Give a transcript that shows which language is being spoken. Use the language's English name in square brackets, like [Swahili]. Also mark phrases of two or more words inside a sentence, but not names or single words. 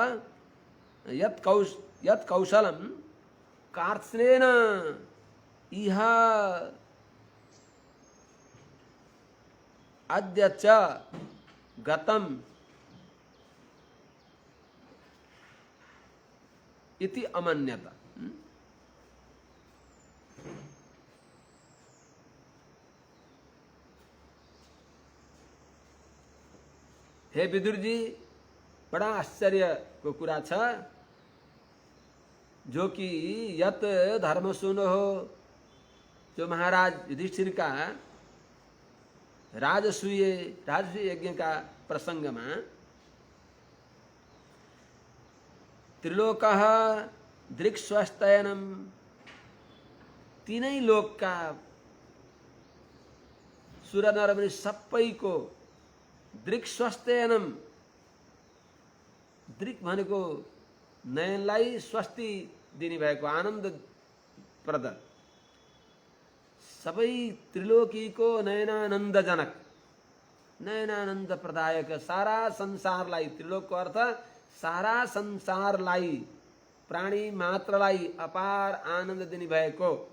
[Sanskrit] यत् कौशलम कार्ष्णेन इह अद्य च गतम इति अमन्यत। [Nepali] हे विदुर जी, [Hindi] बड़ा आश्चर्य [Nepali] को कुरा छ, [Hindi] जो कि यत धर्मसूनो हो, जो महाराज युधिष्ठिर का राजसूय यज्ञ का प्रसंग में [Sanskrit] त्रिलोकः दृक्स्वस्थयनम, [Nepali] तीनै लोकका सुर नर मुनि सबैको दृक्स्वस्थयनम, दृक् भनेको नयनलाई स्वस्ति दिने भएको आनन्दप्रद, सबै त्रिलोकीको नयनानन्दजनक, नयनानन्द प्रदायक, सारा संसारलाई, त्रिलोकको अर्थ सारा संसारलाई, प्राणी मात्रलाई अपार आनन्द दिने भएको